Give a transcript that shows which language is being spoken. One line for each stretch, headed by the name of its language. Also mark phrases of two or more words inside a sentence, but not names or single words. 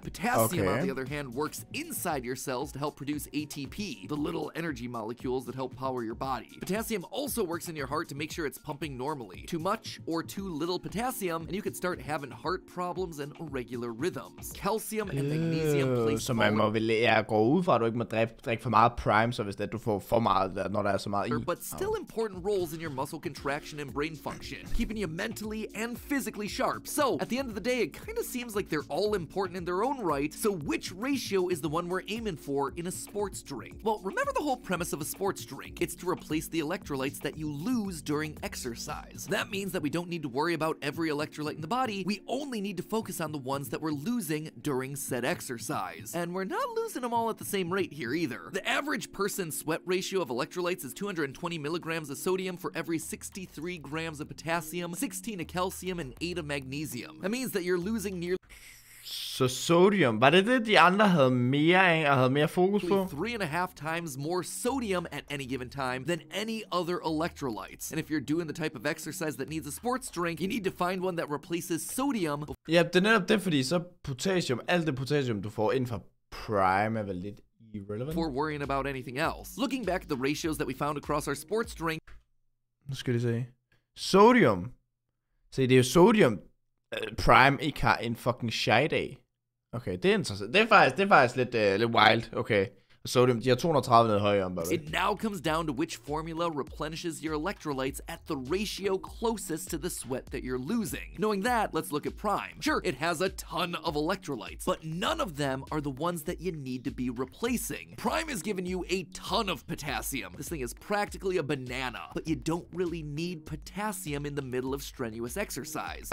English: Potassium, on the other hand, works inside your cells to help produce ATP, the little energy molecules that help power your body. Potassium also works in your heart to make sure it's pumping normally. Too much or too little potassium, and you could start having heart problems and irregular rhythms. Calcium and magnesium play
Danish: Så man må vel gå ud fra, at du ikke må drikke for meget Prime, så hvis det, du får for meget, når der er så meget i.
English: But still important roles in your muscle contraction and brain function, keeping you mentally and physically sharp. So, at the end of the day, it kind of seems like they're all important in their own right, so which ratio is the one we're aiming for in a sports drink? Well, remember the whole premise of a sports drink. It's to replace the electrolytes that you lose during exercise. That means that we don't need to worry about every electrolyte in the body, we only need to focus on the ones that we're losing during said exercise. And we're not losing them all at the same rate here either. The average person's sweat ratio of electrolytes is 220 milligrams of sodium for every 63 grams of potassium, 16 of calcium, and 8 of magnesium. That means that you're losing nearly...
Danish: Så sodium, var det de andre havde mere af og havde mere fokus på?
English: 3.5 times more sodium at any given time than any other electrolytes. And if you're doing the type of exercise that needs a sports drink, you need to find one that replaces sodium.
Danish: Ja, det er netop det, fordi så potassium, alt det potassium, du får inden for Prime er vel lidt irrelevant.
English: Before worrying about anything else. Looking back at the ratios that we found across our sports drink.
Danish: Nu skal det se. Sodium. Se, det er jo sodium, Prime ikke har en
English: fucking shite
Danish: af. Okay, det er interessant. Det er faktisk lidt wild. Okay. Sodium, de har 230 ned højere.
English: It now comes down to which formula replenishes your electrolytes at the ratio closest to the sweat that you're losing. Knowing that, let's look at Prime. Sure, it has a ton of electrolytes, but none of them are the ones that you need to be replacing. Prime has given you a ton of potassium. This thing is practically a banana, but you don't really need potassium in the middle of strenuous exercise.